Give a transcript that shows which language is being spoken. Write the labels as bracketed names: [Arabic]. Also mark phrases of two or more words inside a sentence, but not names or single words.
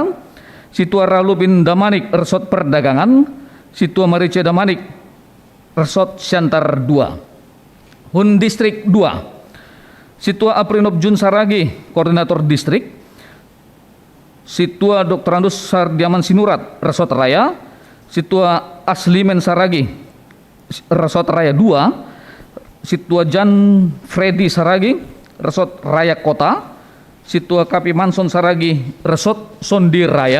[Batak Simalungun] Situa Ralupin Damanik, Resort Perdagangan. Situa Marice Damanik, Resort Syantar 2. Hun Distrik 2, Situa Aprinop Jun Saragi, Koordinator Distrik. Situa Dr. Andus Sardiaman Sinurat, Resort Raya. Situa Aslimen Saragi, Resort Raya 2. Situa Jan Freddy Saragi, Resort Raya Kota. Situa Kapi Manson Saragi, Resort Sondi Raya.